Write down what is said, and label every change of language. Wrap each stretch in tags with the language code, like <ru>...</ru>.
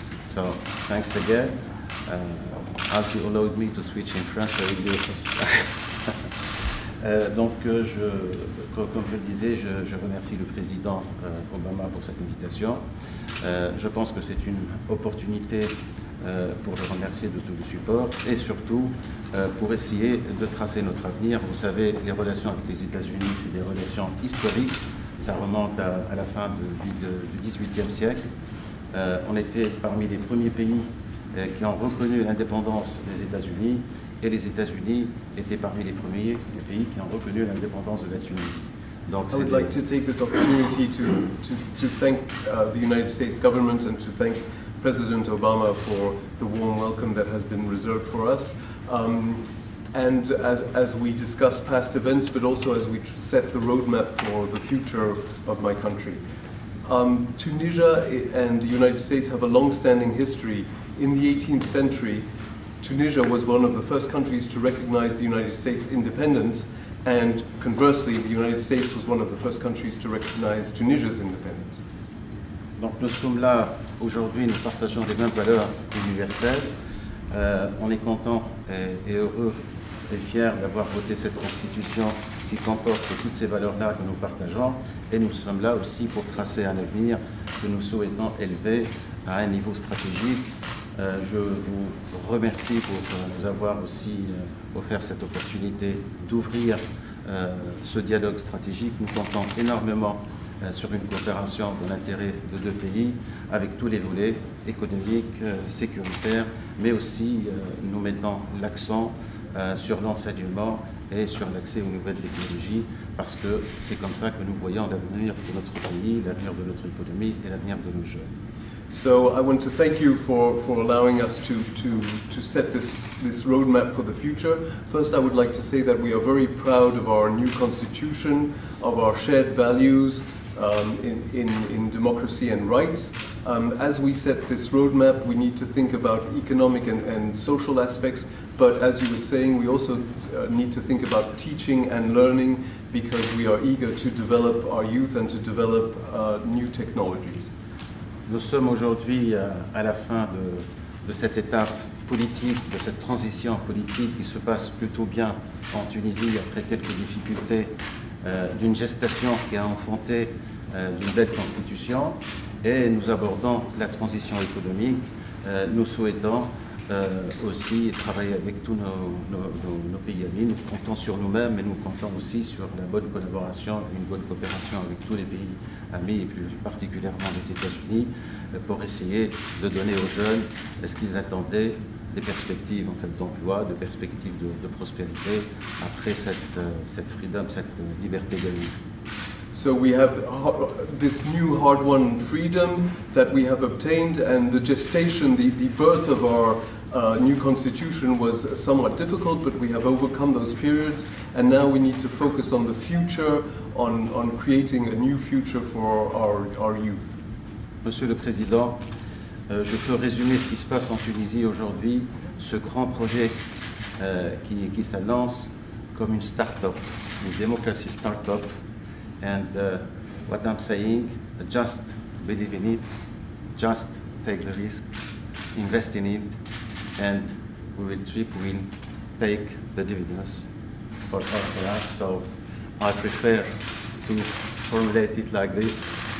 <en>So thanks again. As you allowed me to switch in French, I will do it.</en> <fr>Donc, comme je le disais, je remercie le président Obama pour cette invitation. Je pense que c'est une opportunité pour le remercier de tout le support et surtout pour essayer de tracer notre avenir. Vous savez, les relations avec les États-Unis, c'est des relations historiques. Ça remonte à la fin du XVIIIe siècle. On était parmi les premiers pays qui ont reconnu l'indépendance des États-Unis, et les États-Unis étaient parmi les premiers pays qui ont reconnu l'indépendance de la Tunisie. Donc,</fr> <en>I would like to take this opportunity to thank the United States government and to thank President Obama for the warm welcome that has been reserved for us. And as we discuss past events, but also as we set the roadmap for the future of my country. Tunisia and the United States have a long-standing history. In the 18th century, Tunisia was one of the first countries to recognize the United States' independence, and conversely, the United States was one of the first countries to recognize Tunisia's independence.</en> <fr>Donc nous sommes là aujourd'hui, nous partageons les mêmes valeurs universelles. On est content et heureux et fiers d'avoir voté cette constitution qui comporte toutes ces valeurs-là que nous partageons, et nous sommes là aussi pour tracer un avenir que nous souhaitons élever à un niveau stratégique. Je vous remercie pour nous avoir aussi offert cette opportunité d'ouvrir ce dialogue stratégique. Nous comptons énormément sur une coopération de l'intérêt de deux pays, avec tous les volets économiques, sécuritaires, mais aussi nous mettons l'accent sur l'enseignement et sur l'accès aux nouvelles technologies, parce que c'est comme ça que nous voyons l'avenir de notre pays, l'avenir de notre économie et l'avenir de nos jeunes.</fr> <en>So I want to thank you for allowing us to set this roadmap for the future. First, I would like to say that we are very proud of our new constitution, of our shared values in democracy and rights. As we set this roadmap, we need to think about economic and social aspects, but as you were saying, we also need to think about teaching and learning, because we are eager to develop our youth and to develop new technologies.</en> <fr>Nous sommes aujourd'hui à la fin de cette étape politique, de cette transition politique qui se passe plutôt bien en Tunisie après quelques difficultés d'une gestation qui a enfanté d'une belle constitution, et nous abordons la transition économique. Nous souhaitons aussi travailler avec tous nos pays amis. Nous comptons sur nous-mêmes, mais nous comptons aussi sur la bonne collaboration, une bonne coopération avec tous les pays amis, et plus particulièrement les États-Unis, pour essayer de donner aux jeunes ce qu'ils attendaient, des perspectives en fait, d'emploi, de perspectives de prospérité après cette freedom, cette liberté de vie.</fr> <en>So we have this new hard-won freedom that we have obtained, and the gestation, the birth of our new constitution was somewhat difficult, but we have overcome those periods, and now we need to focus on the future, on creating a new future for our youth.</en> <fr>Monsieur le Président, je peux résumer ce qui se passe en Tunisie aujourd'hui, ce grand projet qui s'annonce comme une start-up, une démocratie start-up.</fr> <en>And what I'm saying, just believe in it, just take the risk, invest in it, and we will take the dividends for us. So I prefer to formulate it like this.</en>